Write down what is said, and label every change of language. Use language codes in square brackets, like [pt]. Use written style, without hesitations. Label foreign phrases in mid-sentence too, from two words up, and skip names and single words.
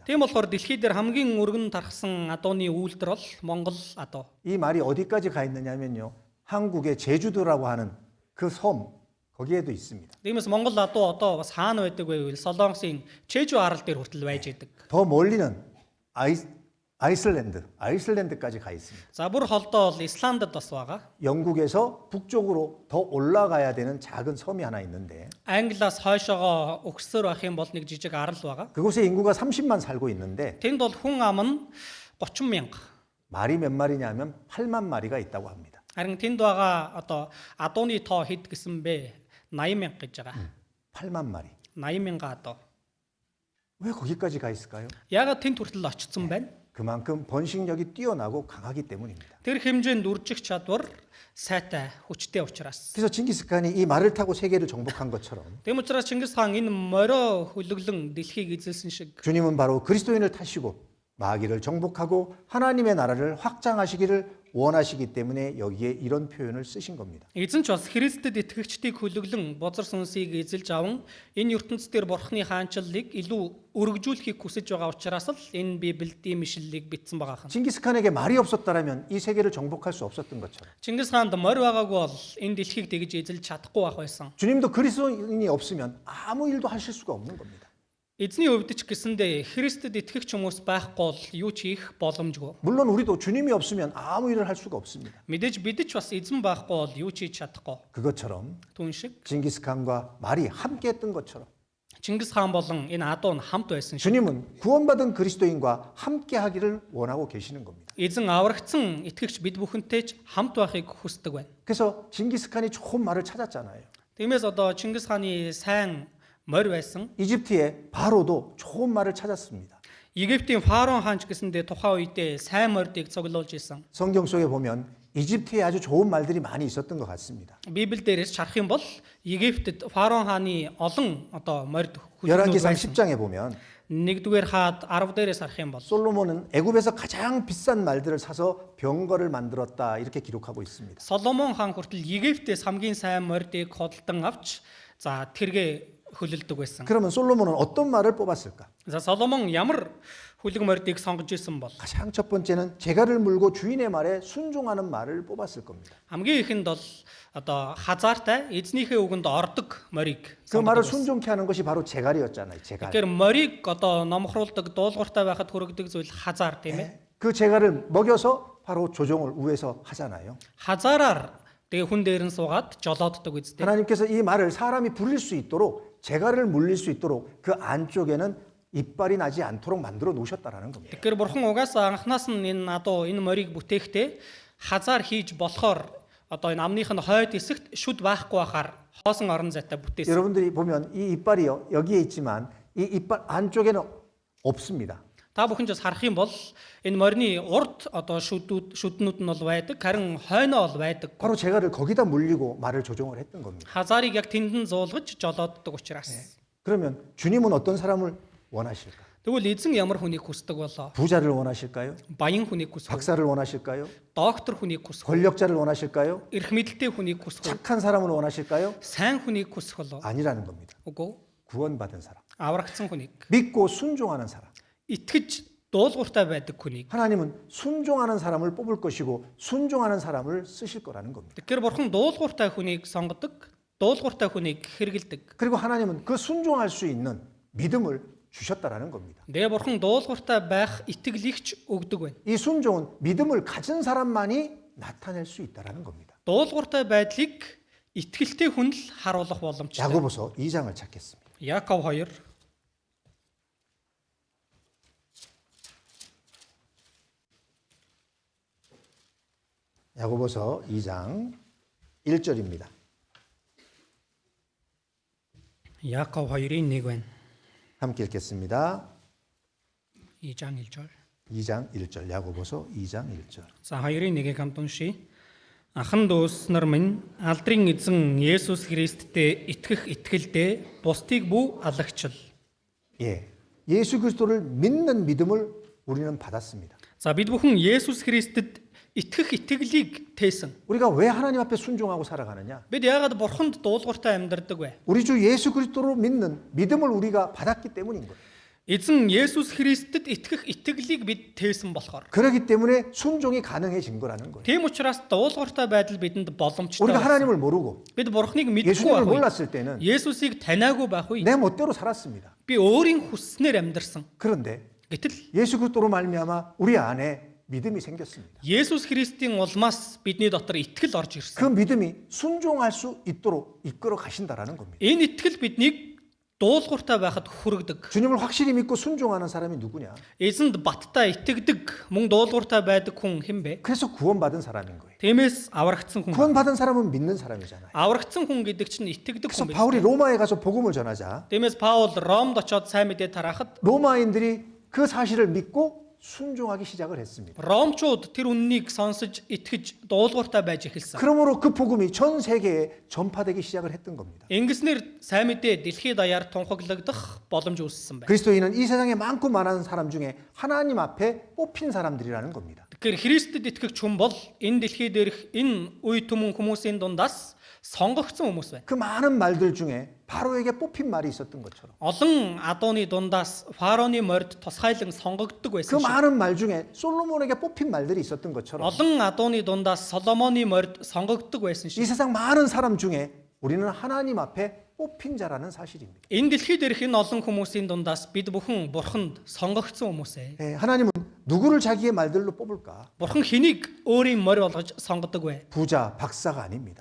[mn] Тийм болохоор дэлхий дээр хамгийн өргөн тархсан адууны үйлдэл бол Монгол адуу. [ko] 이 말이 어디까지 가 있느냐면요. 한국의 제주도라고 하는 그 섬 거기에도 있습니다. [mn] Тиймээс Монгол адуу одоо бас хаана байдаг вэ гэвэл Солонгосын Чежу арал дээр хүртэл байж идэг. [ko] 더 멀리는 아이슬란드까지 가 있습니다. [mn] За бүр холдоо бол Исландд бас байгаа. [ko] 영국에서 북쪽으로 더 올라가야 되는 작은 섬이 하나 있는데 [mn] Англиас хойшоогоо өгсөөр байх юм бол нэг жижиг арал байгаа. [ko] 그곳에 인구가 30만 살고 있는데 [mn] Тэнд бол хүн ам нь 30 мянга. [ko] 말이 몇 마리냐면 8만 마리가 있다고 합니다. [mn] Харин тэнд байгаа одоо адууны тоо хэд гэсэн бэ? 80 мянга гэж байгаа. [ko] 8만 마리. [mn] 80 мянга адуу. [ko] 왜 거기까지 가 있을까요? [mn] Яагаад тэнд хүртэл очсон байна? [ko] 그만큼 번식력이 뛰어나고 강하기 때문입니다. [mn] Тэр хэмжээнд үржих чадвар сайтай, хүчтэй учраас. [ko] 그래서 징기스칸이 이 말을 타고 세계를 정복한 것처럼 [mn] Тэм учраас Чингис хаан энэ морио хөлөглөн дэлхийг эзэлсэн шиг [ko] 주님은 바로 그리스도인을 타시고 마귀를 정복하고 하나님의 나라를 확장하시기를 원하시기 때문에 여기에 이런 표현을 쓰신 겁니다. [mn] эзэн ч бас Христэд итгэгчдийг хөлөглөн бозар сүнсийг эзэлж аван энэ ертөнцийн дээр бурхны хаанчлалыг илүү өргөжүүлэхийг хүсэж байгаа учраас л энэ Библиэд ийм ишлэлийг бичсэн байгаа хан. [ko] 징기스칸에게 말이 없었다라면 이 세계를 정복할 수 없었던 것처럼 [mn] Чингис хаанд морь байгаагүй бол энэ дэлхийг тэгж эзэлж чадахгүй байх байсан. [ko] 주님도 그리스도인이 없으면 아무 일도 하실 수가 없는 겁니다. [mn] Эзний өвдөж гэсэндээ Христэд итгэгч хүмүүс байхгүй бол юу ч хийх боломжгүй. [ko] 물론 우리도 주님이 없으면 아무 일을 할 수가 없습니다. [mn] Мэдээж бид ч бас эзэн байхгүй бол юу ч хийж чадахгүй. [ko] 그것처럼 [mn] Түүн шиг [ko] 징기스칸과 말이 함께했던 것처럼 [mn] Чингис хаан болон энэ адуу нь хамт байсан шиг [ko] 주님은 구원받은 그리스도인과 함께하기를 원하고 계시는 겁니다. [mn] эзэн аврагдсан итгэгч бид бүхэнтэй ч хамт байхыг хүсдэг байна. [ko] 그래서 징기스칸이 좋은 말을 찾았잖아요. [mn] Тиймээс одоо Чингис хааны сайн морь байсан. [ko] 이집트의 바로도 좋은 말을 찾았습니다. [mn] Египтийн фараон хаан ч гэсэндээ тухайн үедээ сайн морьдыг цуглуулж исэн. [ko] 성경 속에 보면 이집트에 아주 좋은 말들이 많이 있었던 것 같습니다. [mn] Библиэл дээрээс харах юм бол Египтэд фараон хааны олон одоо морьд [ko] 열왕기상 [mn] байсан. [ko] 10장에 보면 [mn] 1-р хаад 10 дээрээс харах юм бол [ko] 솔로몬은 애굽에서 가장 비싼 말들을 사서 병거를 만들었다 이렇게 기록하고 있습니다. [mn] Соломон хаан хүртэл Египтээс хамгийн сайн морьдыг хөдөлтөн авч за тэргээ хөлөлдөг байсан. [ko] 그러면 솔로몬은 어떤 말을 뽑았을까? [mn] За Соломон ямар хүлэг морьдыг сонгож исэн бол [ko] 가장 첫 번째는 제갈을 물고 주인의 말에 순종하는 말을 뽑았을 겁니다. [mn] хамгийн ихэнд бол одоо хазаартай эзнийхээ үгэнд ордог морийг [ko] 그 말을 [mn] сонгодог байсан. [ko] 순종케 하는 것이 바로 제갈이었잖아요. 제갈. [mn] Тэгэхээр морийг одоо номхруулдаг, дуулууртай байхад хүргэдэг зүйл хазаар тийм ээ. [ko] 그 제갈을 먹여서 바로 조종을 위해서 하잖아요. [mn] Хазаараар тэгээ хүн дээр нь суугаад жолооддог үстэй. [ko] 하나님께서 이 말을 사람이 불릴 수 있도록 제갈을 물릴 수 있도록 그 안쪽에는 이빨이 나지 않도록 만들어 놓으셨다라는 겁니다. [mn] Тэгэхээр бурхан угаасаа анханаас нь энэ адуу энэ морийг бүтээхдээ хазаар хийж болохоор одоо энэ амных нь хойд хэсэгт шүд байхгүй байхаар хоосон орон зайтай бүтээсэн. [ko] 여러분들이 보면 이 이빨이요 여기에 있지만 이 이빨 안쪽에는 없습니다. [mn] Та бүхэн ч бас харах юм бол энэ морины урд одоо шүднүүд нь бол байдаг, харин хойноо бол байдаг. [ko] 바로 제갈을 거기다 물리고 말을 조종을 했던 겁니다. [mn] Хазаарыг яг тэнд нь зуулгаж жолооддог учраас. [ko] 그러면 주님은 어떤 사람을 원하실까? [mn] Тэгвэл эзэн ямар хүнийг хүсдэг болоо? [ko] 부자를 원하실까요? [mn] Баян хүнийг хүсэх, [ko] 박사를 원하실까요? [mn] доктор хүнийг хүсэх, [ko] 권력자를 원하실까요? [mn] эрх мэдэлтэй хүнийг хүсэх, [ko] 착한 사람을 원하실까요? [mn] сайн хүнийг хүсэх болоо? [ko] 아니라는 겁니다. [mn] Үгүй. [ko] 구원받은 사람, [mn] Аврагдсан хүнийг, [ko] 믿고 순종하는 사람. [mn] итгэж дуулууртай байдаг хүнийг. [ko] 하나님은 순종하는 사람을 뽑을 것이고 순종하는 사람을 쓰실 거라는 겁니다. [mn] Тэгэхээр бурхан дуулууртай хүнийг сонгодог, дуулууртай хүнийг хэрэгэлдэг. [ko] 그리고 하나님은 그 순종할 수 있는 믿음을 주셨다라는 겁니다. [mn] Тэгээ бурхан дуулууртай байх итгэлийгч өгдөг байна. [ko] 이 순종은 믿음을 가진 사람만이 나타낼 수 있다라는 겁니다. [mn] Дуулууртай байдлыг итгэлтэй хүн л харуулах боломжтой. [ko] 야고보서 2장을 찾겠습니다. [mn] Яков 2 [ko] 야고보서 2장 1절입니다. [mn] Яков 2-ийн 1 байна. [ko] 함께 읽겠습니다. 2장 1절. 2장 1절. 야고보서 2장 1절. [mn] За 2-ийн 1-ийг хамт уншийе. Ахан дүүс нар минь алдрын эзэн Есүс Христтэй итгэх итгэлдээ бусдыг бүү алагчил. [ko] 예. 예수 그리스도를 믿는 믿음을 우리는 받았습니다. [mn] За бид бүхэн Есүс Христэд итгэх итгэлийг тээсэн. [ko] 우리가 왜 하나님 앞에 순종하고 살아가느냐? [mn] Бид яагаад бурханд дуулууртай амьдардаг вэ? [ko] 우리 주 예수 그리스도로 믿는 믿음을 우리가 받았기 때문인 거예요. [mn] Эзэн Есүс Христэд итгэх итгэлийг бид тээсэн болохоор. [ko] 그렇기 때문에 순종이 가능해진 거라는 거예요. [mn] Тийм учраас дуулууртай байдал бидэнд боломжтой. [ko] 우리가 하나님을 모르고 [mn] Бид бурхныг мэдгүй [ko] 예수님을 [mn] байх. [ko] 몰랐을 때는 [mn] Есүсийг таниагүй байх үе. [ko] 내 멋대로 살았습니다. [mn] Би өөрийн хүснээр амьдарсан. [ko] 그런데 [mn] Гэтэл [ko] 예수 그리스도로 말미암아 우리 안에 믿음이 생겼습니다. [mn] Есүс Христийн улмаас бидний дотор итгэл орж [ko] 그 [mn] ирсэн. [ko] 믿음이 순종할 수 있도록 이끌어 가신다라는 겁니다. [mn] Энэ итгэл биднийг дуулууртай байхад хүргэдэг. [ko] 주님을 확실히 믿고 순종하는 사람이 누구냐? [mn] Эзэнд баттай итгэдэг, мөн дуулууртай байдаг хүн хэн бэ? [ko] 그래서 구원받은 사람인 거예요. [mn] Тиймээс аврагдсан хүн. [ko] 구원받은 사람은 믿는 사람이잖아요. [mn] Аврагдсан хүн гэдэг чинь итгэдэг [ko] 그래서 [mn] хүн [ko] 바울이 [mn] биз. [ko] 로마에 가서 복음을 전하자 [mn] Тиймээс Паул Ромд очоод сайн мэдээ тараахад [ko] 로마인들이 그 사실을 믿고 순종하기 시작을 했습니다. [mn] Ромчууд тэр үннийг сонсож итгэж дуулууртай байж эхэлсэн. [ko] 그러므로 그 복음이 전 세계에 전파되기 시작을 했던 겁니다. [mn] Ингэснээр сайн мэдээ дэлхийд даяар тунхаглагдах боломж үүссэн байна. [ko] 그리스도인은 이 세상에 많고 많은 사람 중에 하나님 앞에 뽑힌 사람들이라는 겁니다. [mn] Тэгэхээр Христэд итгэгч хүн бол энэ дэлхий дээрх энэ үе түмэн хүмүүсийн дундаас сонгогдсон хүмүүс байна. [ko] 그 많은 말들 중에 바로에게 뽑힌 말이 있었던 것처럼 [mn] Олон адууны дундаас фараоны морд тусгайлан сонгогддог [ko] 그 [mn] байсан шиг. [ko] 많은 말 중에 솔로몬에게 뽑힌 말들이 있었던 것처럼 [mn] Олон адууны дундаас Соломоны морд сонгогддог байсан [ko] 이 [mn] шиг. [ko] 세상 많은 사람 중에 우리는 하나님 앞에 뽑힌 자라는 사실입니다. [mn] Энэ дэлхий дээрх энэ олон хүмүүсийн дундаас бид бүхэн бурханд сонгогдсон хүмүүс ээ. [ko] 예, 하나님은 누구를 자기의 말들로 뽑을까? [mn] Бурхан хэнийг өөрийн морь болгож сонгодог вэ? [ko] 부자, 박사가 아닙니다.